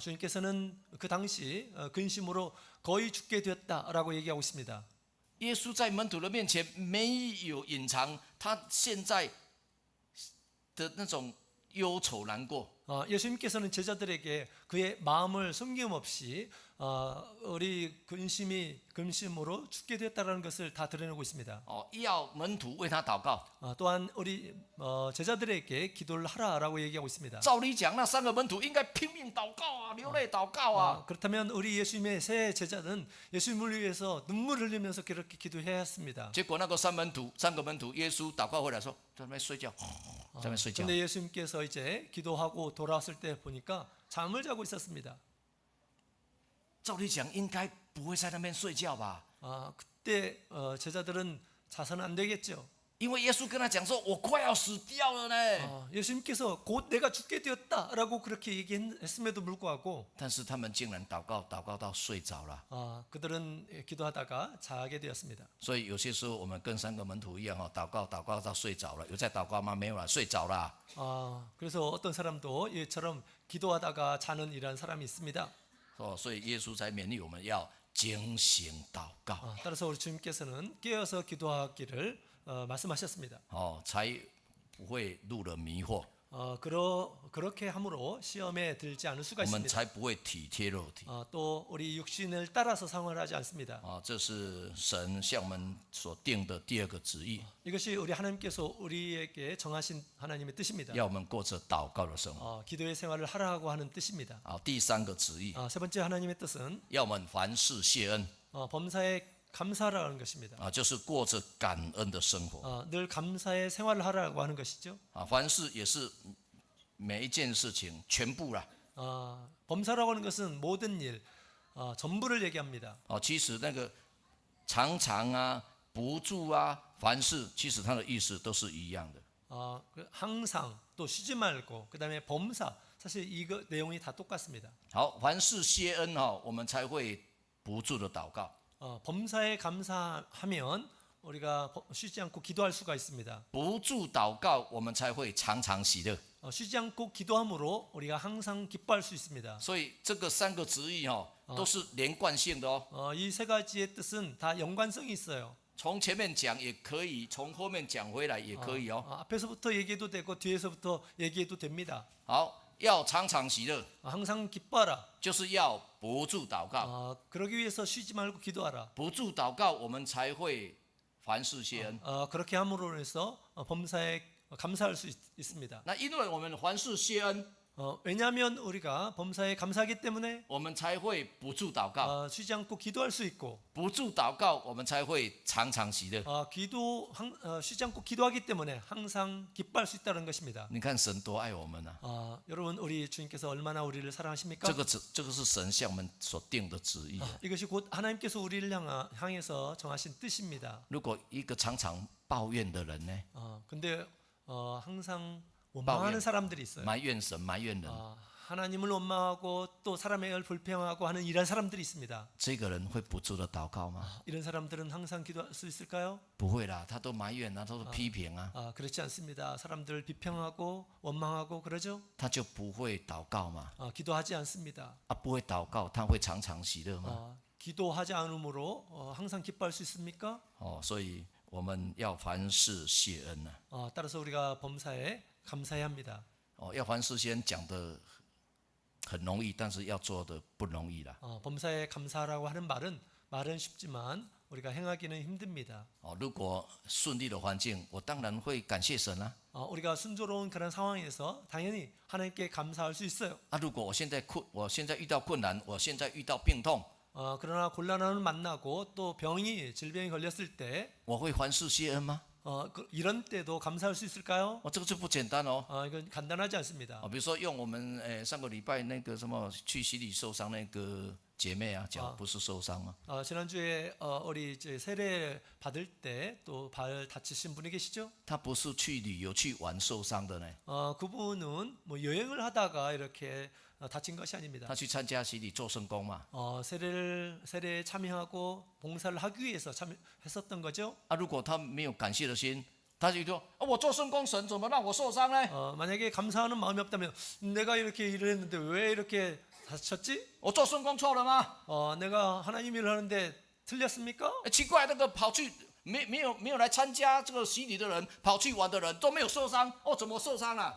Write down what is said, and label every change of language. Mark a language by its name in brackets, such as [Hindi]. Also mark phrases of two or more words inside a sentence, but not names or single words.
[Korean] 주님께서는 그 당시 근심으로 거의 죽게 되었다라고 얘기하고 있습니다. [Chinese] 耶稣在门徒的面前没有隐藏他现在的那种忧愁难过， [Korean] 예수님께서는 제자들에게 그의 마음을 숨김없이 우리 근심으로 죽게 되었다라는 것을 다 드러내고 있습니다. [Chinese] 要门徒为他祷告。 [Korean] 또한 우리 제자들에게 기도를 하라라고 얘기하고 있습니다. [Chinese] 照理讲，那三个门徒应该拼命祷告啊，流泪祷告啊。 [Korean] 그렇다면 우리 예수님의 세 제자는 예수님을 위해서 눈물을 흘리면서 그렇게 기도해야 했습니다. [Chinese] 结果那个三个门徒，耶稣祷告回来说，在那边睡觉，在那边睡觉。 [Korean] 근데 예수님께서 이제 기도하고 돌아왔을 때 보니까 잠을 자고 있었습니다. [Chinese] 照理讲，应该不会在那边睡觉吧？ [Korean] 그때 제자들은 자서는 안 되겠죠. [Chinese] 因为耶稣跟他讲说，我快要死掉了呢。 [Korean] 예수님께서 곧 내가 죽게 되었다라고 그렇게 얘기했음에도 불구하고 [Chinese] 但是他们竟然祷告到睡着了。 [Korean] 그들은 기도하다가 자게 되었습니다. [Chinese] 所以有些时候我们跟三个门徒一样祷告到睡着了。有在祷告吗？没有了，睡着了。 [Korean] 그래서 어떤 사람도 이처럼 기도하다가 자는 이런 사람이 있습니다. [Chinese] 所以耶稣才勉励我们要警醒祷告。 [Korean] 따라서 우리 주님께서는 깨어서 기도하기를 말씀하셨습니다. [Chinese] 才不会入了迷惑， [Korean] 그렇게 함으로 시험에 들지 않을 수가 [Chinese] 我们 [Korean] 있습니다. [Chinese] 才不会体贴肉体。 [Korean] 또 우리 육신을 따라서 생활하지 않습니다. [Chinese] 这是神向我们所定的第二个旨意， [Korean] 이것이 우리 하나님께서 우리에게 정하신 하나님의 뜻입니다. [Chinese] 要我们过着祷告的生活。 [Korean] 기도의 생활을 하라고 하는 뜻입니다. [Chinese] 第三个旨意， [Korean] 세 번째 하나님의 뜻은 [Chinese] 要我们凡事谢恩， [Korean] 범사에 감사하라는 것입니다. [Chinese] 就是过着感恩的生活。 [Korean] 늘 감사의 생활을 하라고 하는 것이죠. [Chinese] 凡事也是每一件事情全部啦。 [Korean] 범사라고 하는 것은 모든 일, 전부를 얘기합니다. [Chinese] 其实那个常常啊、不住啊、凡事，其实它的意思都是一样的。 [Korean] 항상 또 쉬지 말고 그다음에 범사 사실 이거 내용이 다 똑같습니다. [Chinese] 好，凡事谢恩我们才会不住的祷告。 [Korean] 범사에 감사하면 우리가 쉬지 않고 기도할 수가 있습니다. [Chinese] 不住祷告，我们才会常常喜乐。 [Korean] 쉬지 않고 기도함으로 우리가 항상 기뻐할 수 있습니다. [Chinese] 所以这个三个旨意都是连贯性的哦。 [Korean] 이 세 가지의 뜻은 다 연관성이 있어요. [Chinese] 从前面讲也可以，从后面讲回来也可以哦。 [Korean] 앞에서부터 얘기해도 되고 뒤에서부터 얘기해도 됩니다. [Chinese] 好，要常常喜乐， [Korean] 항상 기뻐하라. [Chinese] 就是要不住祷告。 [Korean] 그러기 위해서 쉬지 말고 기도하라. [Chinese] 不住祷告，我们才会凡事谢恩。 [Korean] 그렇게 함으로 해서 범사에 감사할 수 있습니다. [Chinese] 那因为我们凡事谢恩， [Korean] 왜냐하면 우리가 범사에 감사하기 때문에 [Chinese] 我们才会不住祷告。 [Korean] 쉬지 않고 기도할 수 있고 [Chinese] 不住祷告，我们才会常常喜乐。 [Korean] 쉬지 않고 기도하기 때문에 항상 기뻐할 수 있다는 것입니다. [Chinese] 你看神多爱我们啊！ [Korean] 여러분 우리 주님께서 얼마나 우리를 사랑하십니까? [Chinese] 这个是神向我们所定的旨意。 [Korean] 이것이 곧 하나님께서 우리를 향해서 정하신 뜻입니다. [Chinese] 如果一个常常抱怨的人呢？ [Korean] 근데 항상 원망하는 사람들이 있어요. [Chinese] 埋怨神、埋怨人， [Korean] 하나님을 원망하고 또 사람을 불평하고 하는 이런 사람들이 있습니다. [Chinese] 这个人会不住的祷告吗？ [Korean] 이런 사람들은 항상 기도할 수 있을까요? [Chinese] 不会啦，他都埋怨啊，都是批评啊， [Korean] 그렇지 않습니다. 사람들을 비평하고 원망하고 그러죠. [Chinese] 他就不会祷告嘛。 [Korean] 기도하지 않습니다. [Chinese] 不会祷告，他会常常喜乐吗？ [Korean] 기도하지 않으므로 항상 기뻐할 수 있습니까? [Chinese] 所以我们要凡事谢恩呐。 [Korean] 따라서 우리가 범사에 감사해야 합니다. [Chinese] 要凡事谢恩讲的很容易，但是要做的不容易啦。 [Korean] 범사에 감사하라고 하는 말은 쉽지만 우리가 행하기는 힘듭니다. [Chinese] 如果顺利的环境，我当然会感谢神啊。 [Korean] 우리가 순조로운 그런 상황에서 당연히 하나님께 감사할 수 있어요. [Chinese] 如果我现在遇到困难，我现在遇到病痛， [Korean] 그러나 곤란함을 만나고 또 질병이 걸렸을 때 [Chinese] 我会凡事谢恩吗？ [Korean] 이런 때도 감사할 수 있을까요? [Chinese] 这个就不简单哦。 [Korean] 이건 간단하지 않습니다. [Chinese] 比如说用我们上个礼拜那个什么去洗礼受伤那个姐妹啊，脚不是受伤吗？ [Korean] 지난주에 우리 이제 세례 받을 때 또 발 다치신 분이 계시죠? [Chinese] 她不是去旅游去玩受伤的呢， [Korean] 그분은 뭐 여행을 하다가 이렇게 다친 것이 아닙니다. [Chinese] 她去参加洗礼做圣工嘛。 [Korean] 세례에 참여하고 봉사를 하기 위해서 참여했었던 거죠. [Chinese] 如果她没有感谢的心，她就说我做圣工，神怎么让我受伤呢？ [Korean] 만약에 감사하는 마음이 없다면 내가 이렇게 일을 했는데 왜 이렇게 다쳤지? [Chinese] 我做圣工错了吗？ [Korean] 내가 하나님 일을 하는데 틀렸습니까? [Chinese] 奇怪，那个跑去没有来参加这个洗礼的人，跑去玩的人都没有受伤，怎么受伤了？